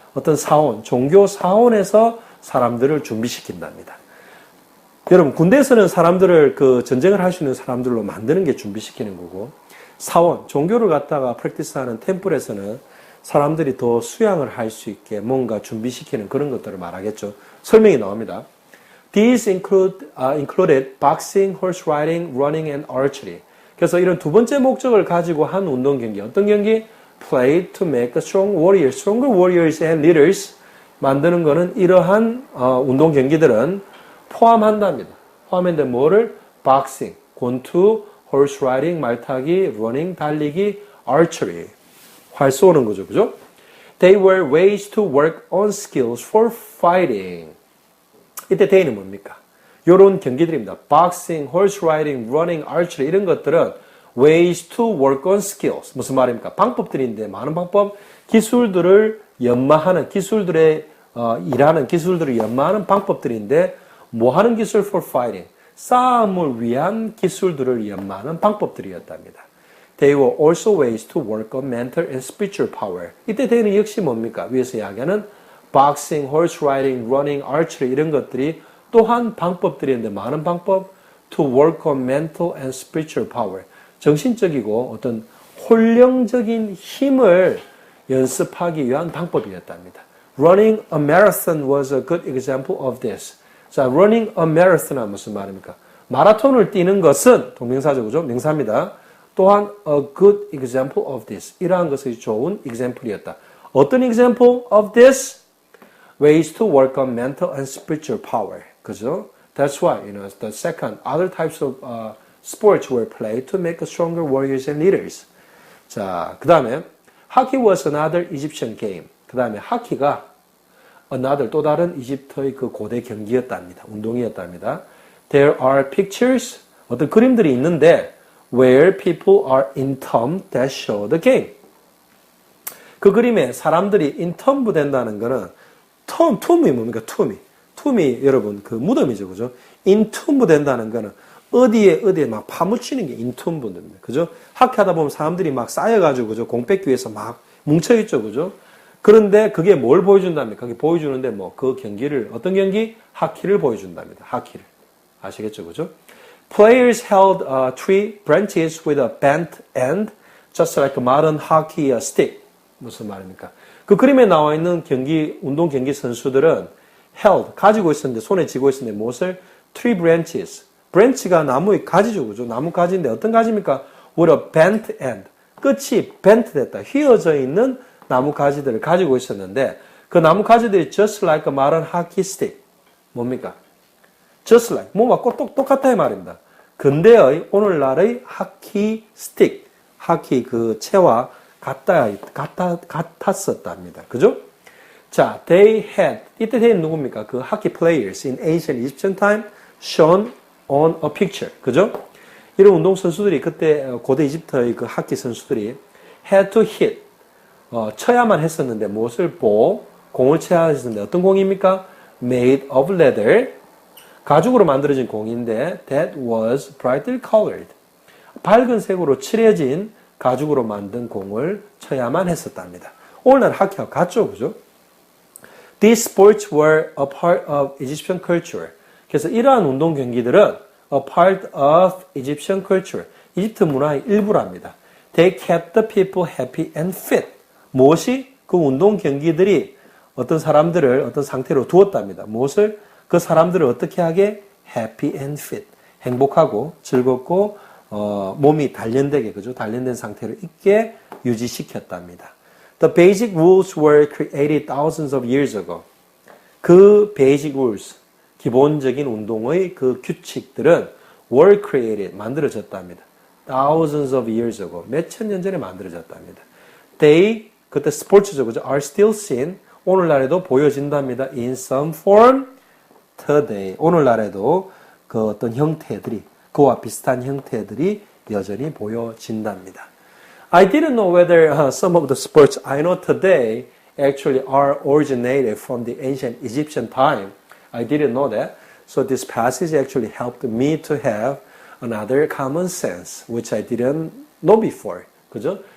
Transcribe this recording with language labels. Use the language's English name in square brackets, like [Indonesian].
[Korean] 어떤 사원, 종교 사원에서 사람들을 준비시킨답니다. 여러분, 군대에서는 사람들을 그 전쟁을 할 수 있는 사람들로 만드는 게 준비시키는 거고, 사원, 종교를 갖다가 프랙티스하는 템플에서는 사람들이 더 수양을 할 수 있게 뭔가 준비시키는 그런 것들을 말하겠죠. 설명이 나옵니다. [English] These included boxing, horse riding, running, and archery. [Korean] 그래서 이런 두 번째 목적을 가지고 한 운동 경기, 어떤 경기? [English] Played to make stronger warriors and leaders. [Korean] 만드는 거는 이러한 운동 경기들은 포함한답니다. 포함했는데 뭐를? [English] boxing, 권투, horse riding, 말타기, running, 달리기, archery. [Korean] 활 쏘는 거죠. 그죠? [English] They were ways to work on skills for fighting. [Korean] 이때 they는 뭡니까? 요런 경기들입니다. [English] boxing, horse riding, running, archery [Korean] 이런 것들은 [English] ways to work on skills. [Korean] 무슨 말입니까? 방법들인데 많은 방법, 기술들을 연마하는 기술들의 일하는 기술들을 연마하는 방법들인데 뭐 하는 기술? [English] for fighting. [Korean] 싸움을 위한 기술들을 연마하는 방법들이었답니다. [English] They were also ways to work on mental and spiritual power. [Korean] 이때 they는 역시 뭡니까? 위에서 이야기하는 [English] boxing, horse riding, running, archery [Korean] 이런 것들이 또한 방법들인데 많은 방법 [English] to work on mental and spiritual power. [Korean] 정신적이고 어떤 혼령적인 힘을 연습하기 위한 방법이었답니다. [English] Running a marathon was a good example of this. [Korean] 자, [English] running a marathon [Korean] 은 무슨 말입니까? 마라톤을 뛰는 것은 동명사죠, 그죠? 명사입니다. 또한 [English] a good example of this. [Korean] 이러한 것이 좋은 example이었다. 어떤 [English] example of this? Ways to work on mental and spiritual power. [Korean] 그죠? [English] That's why, the second, other types of sports were played to make stronger warriors and leaders. [Korean] 자, 그 다음에 [English] hockey was another Egyptian game. [Korean] 그 다음에 하키가 another 또 다른 이집트의 그 고대 경기였답니다. 운동이었답니다. [English] There are pictures, [Korean] 어떤 그림들이 있는데 [English] where people are entombed that show the game. [Korean] 그 그림에 사람들이 entomb 된다는 거는 tomb이 뭡니까? tomb이 여러분 그 무덤이죠, 그죠? entomb 된다는 거는 어디에 막 파묻히는 게 entomb입니다, 그죠? 학회하다 보면 사람들이 막 쌓여가지고 그죠? 공 뺏기 위해서 막 뭉쳐있죠, 그죠? 그런데 그게 뭘 보여준답니까? 그게 보여주는데 뭐 그 경기를 어떤 경기? 하키를 보여준답니다. 하키를 아시겠죠, 그죠? [English] Players held three branches with a bent end, just like a modern hockey stick. [Korean] 무슨 말입니까? 그 그림에 나와 있는 운동 경기 선수들은 held, 가지고 있었는데, 손에 쥐고 있었는데, 무엇을? [English] three branches. [Korean] branch가 나무의 가지죠, 그죠? 나무 가지인데, 어떤 가지입니까? [English] with a bent end. [Korean] 끝이 bent 됐다. 휘어져 있는 나무 가지들을 가지고 있었는데, 그 나무 가지들이 [English] just like a modern hockey stick. [Korean] 뭡니까? just like, 뭐가 똑같다 이 말입니다. 근대의 오늘날의 하키 스틱, 하키 그 채와 같았었답니다. 그죠? 자, [English] they had, [Korean] 이때 they는 누굽니까? 그 하키 [English] players in ancient Egyptian time shown on a picture. 그죠? [Korean] 이런 운동 선수들이 그때 고대 이집트의 그 하키 선수들이 [English] had to hit, [Korean] 쳐야만 했었는데 무엇을 공을 쳐야 했었는데 어떤 공입니까? [English] made of leather. [Korean] 가죽으로 만들어진 공인데 [English] that was brightly colored. [Korean] 밝은 색으로 칠해진 가죽으로 만든 공을 쳐야만 했었답니다. 오늘날 하키와 같죠, 그죠? [English] These sports were a part of Egyptian culture. [Korean] 그래서 이러한 운동 경기들은 [English] a part of Egyptian culture. [Korean] 이집트 문화의 일부랍니다. [English] They kept the people happy and fit. [Korean] 무엇이? 그 운동 경기들이 어떤 사람들을 어떤 상태로 두었답니다. 무엇을? 그 사람들을 어떻게 하게? [English] Happy and fit. [Korean] 행복하고 즐겁고 몸이 단련되게, 그죠? 단련된 상태로 있게 유지시켰답니다. [English] The basic rules were created thousands of years ago. [Korean] 그 [English] basic rules, [Korean] 기본적인 운동의 그 규칙들은 [English] were created, [Korean] 만들어졌답니다. [English] Thousands of years ago, [Korean] 몇천 년 전에 만들어졌답니다. They, 그때 스포츠죠, 그죠? [English] Are still seen, [Korean] 오늘날에도 보여진답니다. [English] In some form, today. [Korean] 오늘날에도 그 어떤 형태들이, 그와 비슷한 형태들이 여전히 보여진답니다. [English] I didn't know whether some of the sports I know today actually are originated from the ancient Egyptian time. I didn't know that. So this passage actually helped me to have another common sense, which I didn't know before. [Korean] 그죠?